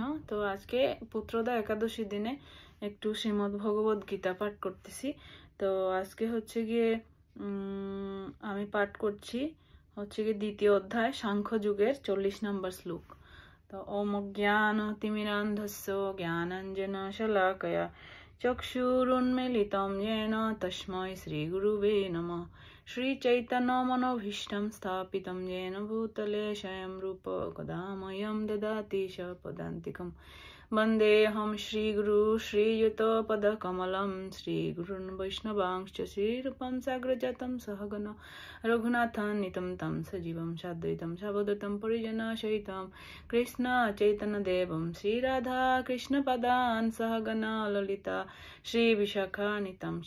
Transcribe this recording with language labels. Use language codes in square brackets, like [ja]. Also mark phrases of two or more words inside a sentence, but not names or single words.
[bn] তো আজকে পুত্রদা একাদশী দিনে একটু শ্রীমদ্ ভগবত গীতা পাঠ করতেছি। তো আজকে হচ্ছে গিয়ে আমি পাঠ করছি হচ্ছে গিয়ে দ্বিতীয় অধ্যায় সাংখ্য যুগের 40 নম্বর শ্লোক। [sa] তো ওম জ্ঞান তিমিরান্ধস্য জ্ঞানাঞ্জন শলাকয়া চক্ষুরুন্মিলিতং येन তস্मै শ্রীগুরুবে নমঃ। श्रीचैतन्यमनोभीष्टं स्थापितं येन भूतले स्वयं रूप कदामयं ददाति च पदान्तिकं। वन्देऽहं श्रीगुरु श्रीयुतपदकमलं श्रीगुरुन् वैष्णवांश्च श्रीरूपं साग्रजातं सहगण रघुनाथान्वितं तं सजीवं साद्वैतं सावधूतं परिजनसहितं कृष्ण चैतन्यदेवं श्रीराधा कृष्णपदान् सहगण ललिता श्रीविशाखान्वितं च।